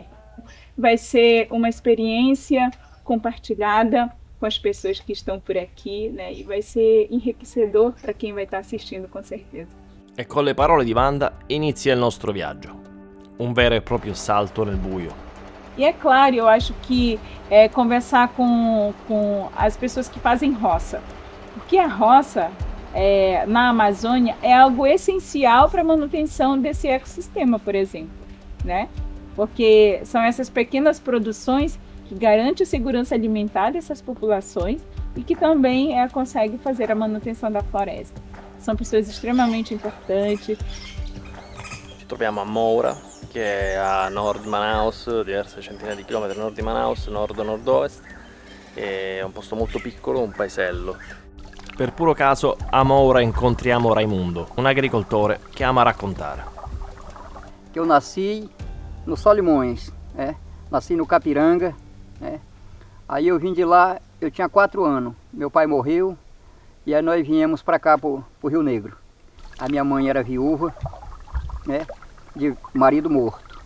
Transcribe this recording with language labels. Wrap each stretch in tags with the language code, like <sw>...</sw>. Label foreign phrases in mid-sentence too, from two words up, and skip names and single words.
<pt>Vai ser uma experiência compartilhada com as pessoas que estão por aqui, e vai ser enriquecedor para quem vai estar assistindo com certeza.</pt> <it>E con le parole di Wanda inizia il nostro viaggio. Un vero e proprio salto nel buio.</it> <pt>E é claro, eu acho que conversar com as pessoas que fazem roça. Porque a roça na Amazônia é algo essencial para a manutenção desse ecossistema, por exemplo. Porque são essas pequenas produções que garantem a segurança alimentar dessas populações e que também conseguem fazer a manutenção da floresta. São pessoas extremamente importantes.</pt> <it>Ci troviamo a Moura, che è a nord di Manaus, diverse centinaia di chilometri a nord di Manaus, nord-nord-ovest. È un posto molto piccolo, un paesello. Per puro caso a Moura incontriamo Raimundo, un agricoltore che ama raccontare.</it> <pt>Eu nasci no Solimões, nasci no Capiranga, Aí eu vim de lá, eu tinha 4 anos, meu pai morreu e aí nós viemos para cá, pro Rio Negro. A minha mãe era viúva, de marido morto.</pt>